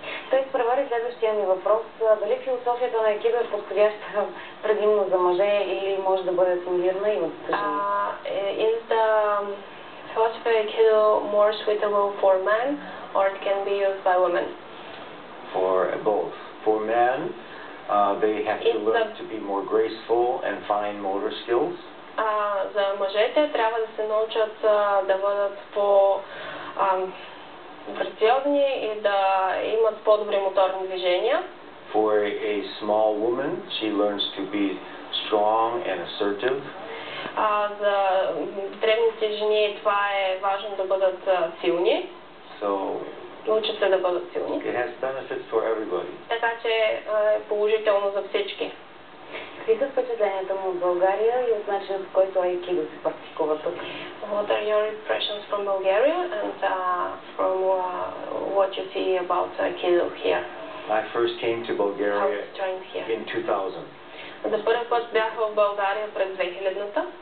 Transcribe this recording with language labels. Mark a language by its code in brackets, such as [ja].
[bg] Той изпревари следващия ми въпрос. Дали философията на айкидо е подходяща предимно за мъже или може да бъде асимилирана и от жени? [en] Is the philosophy of Aikido more suitable for men, or it can be used by women? For both. For men, they have to learn to be more graceful and fine motor skills. [bg] За мъжете трябва да се научат да бъдат по-грациозни и да имат по-добри моторни движения. [en] For a small woman, she learns to be strong and assertive. [bg] За дребните жени това е важно да бъдат силни. Учат се да бъдат силни. [en] It has benefits for everybody. [bg] Така че е положително за всички. Какви са впечатленията му от България и от начина, по който айкидо се практикува тук? [en] What are your impressions from Bulgaria and from what you see about Aikido here? I first came to Bulgaria in 2000. [bg] За първи път бях в България през 2000-та.